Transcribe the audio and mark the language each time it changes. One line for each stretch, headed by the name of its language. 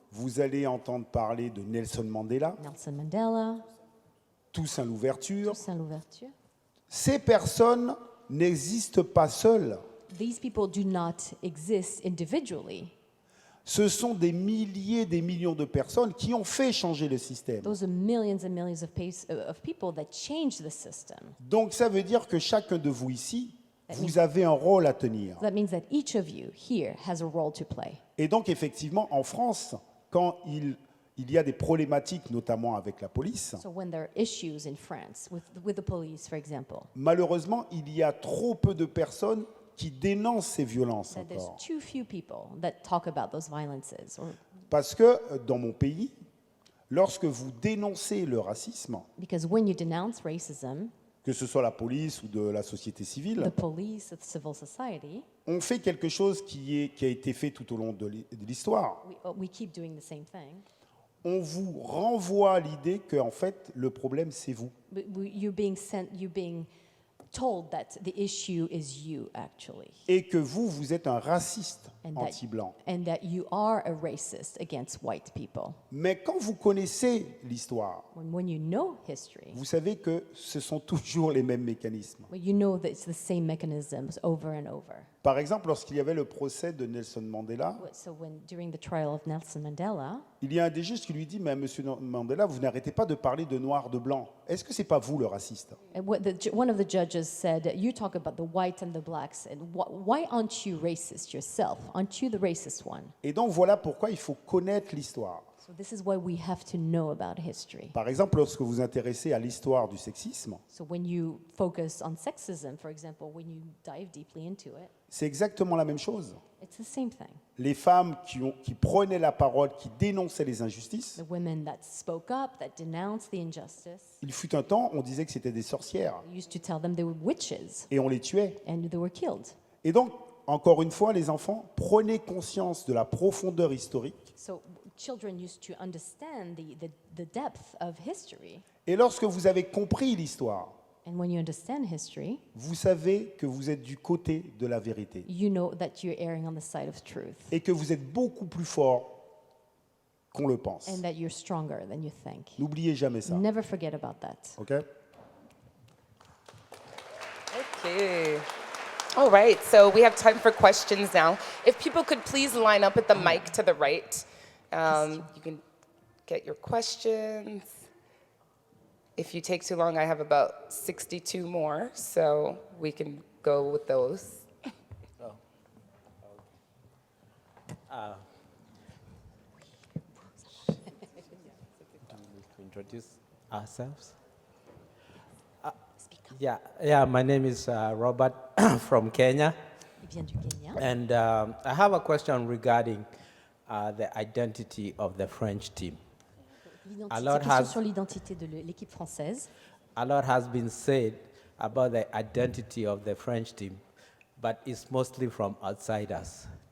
French: Vous allez entendre parler de Nelson Mandela, Nelson Mandela, Toussaint Louverture. Toussaint Louverture. Ces personnes n'existent pas seules.
English: These people do not exist individually.
French: Ce sont des milliers, des millions de personnes qui ont fait changer le système.
English: Those are millions and millions of people that change the system.
French: Donc ça veut dire que chacun de vous ici, vous avez un rôle à tenir.
English: That means that each of you here has a role to play.
French: Et donc effectivement, en France, quand il y a des problématiques, notamment avec la police,
English: So when there are issues in France with the police, for example,
French: malheureusement, il y a trop peu de personnes qui dénoncent ces violences
English: that there's
French: encore.
English: too few people that talk about those violences.
French: Parce que dans mon pays, lorsque vous dénoncez le racisme,
English: Because when you denounce racism,
French: que ce soit la police ou de la société civile,
English: the police, the civil society,
French: on fait quelque chose qui a été fait tout au long de l'histoire.
English: we keep doing the same thing.
French: On vous renvoie à l'idée que en fait, le problème, c'est vous.
English: You're being told that the issue is you, actually,
French: Et que vous êtes un raciste
English: and that,
French: anti-blanc.
English: and that you are a racist against white people.
French: Mais quand vous connaissez l'histoire,
English: When you know history,
French: vous savez que ce sont toujours les mêmes mécanismes.
English: well, you know that it's the same mechanisms over and over.
French: Par exemple, lorsqu'il y avait le procès de Nelson Mandela,
English: So during the trial of Nelson Mandela,
French: il y a un des juges qui lui dit « Mais monsieur Mandela, vous n'arrêtez pas de parler de noir, de blanc. Est-ce que ce n'est pas vous le raciste ?»
English: one of the judges said, you talk about the white and the blacks, and why aren't you racist yourself? Aren't you the racist one?
French: Et donc voilà pourquoi il faut connaître l'histoire.
English: So this is why we have to know about history.
French: Par exemple, lorsque vous vous intéressez à l'histoire du sexisme,
English: So when you focus on sexism, for example, when you dive deeply into it,
French: c'est exactement la même chose.
English: it's the same thing.
French: Les femmes qui prenaient la parole, qui dénonçaient les injustices,
English: The women that spoke up, that denounced the injustice,
French: il fut un temps, on disait que c'était des sorcières
English: we used to tell them they were witches
French: et on les tuait.
English: and they were killed.
French: Et donc, encore une fois, les enfants, prenez conscience de la profondeur historique.
English: So children used to understand the depth of history.
French: Et lorsque vous avez compris l'histoire,
English: And when you understand history,
French: vous savez que vous êtes du côté de la vérité
English: you know that you're erring on the side of truth
French: et que vous êtes beaucoup plus fort qu'on le pense.
English: and that you're stronger than you think.
French: N'oubliez jamais ça.
English: Never forget about that. OK? Okay. All right, so we have time for questions now. If people could please line up at the mic to the right, you can get your questions. If you take too long, I have about 62 more, so we can go with those. To introduce ourselves. Yeah, my name is Robert from Kenya.
French: vient du Kenya.
English: And I have a question regarding the identity of the French team.
French: Alors, C'est question sur l'identité de l'équipe française.
English: A lot has been said about the identity of the French team, but it's mostly from outsiders.